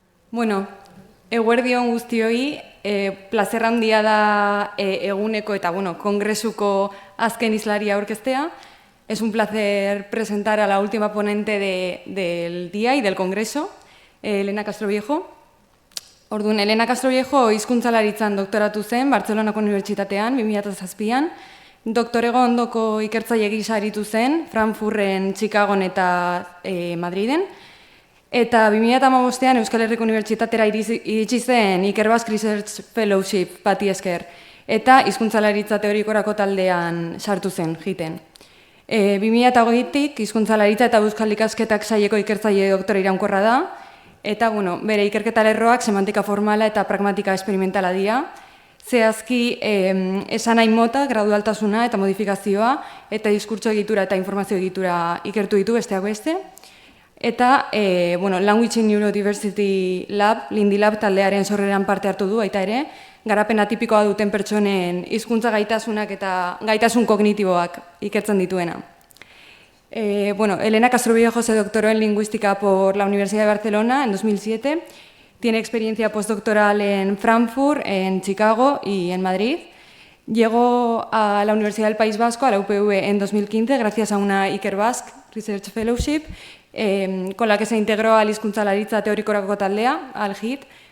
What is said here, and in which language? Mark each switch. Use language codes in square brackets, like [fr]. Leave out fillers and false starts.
[eu] Bueno, eguerdion guztioi, plazer handia da eguneko eta kongresuko azken islaria aurkeztea. [es] Es un placer presentar a la última ponente del día y del congreso, Elena Castroviejo. [eu] Orduan, Elena Castroviejo hizkuntzalaritzan doktoratu zen Bartzelonako Unibertsitatean 2007an, doktorego ondoko ikertzaile gisa aritu zen Frankfurten, Chicagon eta Madriden. Eta 2015an Euskal Herriko Unibertsitatera iritsi zen Ikerbasque Research Fellowship bati esker, eta hizkuntzalaritza teorikorako taldean sartu zen, jiten. 2008tik hizkuntzalaritza eta euskal ikasketak saileko ikertzaile doktore iraunkorra da, eta bere ikerketa lerroak semantika formala eta pragmatika esperimentala dira, zehazki esanahi mota, gradualtasuna eta modifikazioa, eta diskurtso egitura eta informazio egitura ikertu ditu besteak beste. Eta Language in Neurodiversity Lab, Lindy Lab taldearen sorreran parte hartu du, baita ere, garapen atipikoa duten pertsonen hizkuntza gaitasunak eta gaitasun kognitiboak ikertzen dituena. [es] Elena Castroviejo se doctoró en lingüística por la Universidad de Barcelona en 2007. Tiene experiencia postdoctoral en Frankfurt, en Chicago y en Madrid. Llegó a la Universidad del País Vasco, a la UPV, en 2015, gracias a una Ikerbasque Research Fellowship, con la que se integró al hizkuntzalaritza teorikorako taldea, al HIT.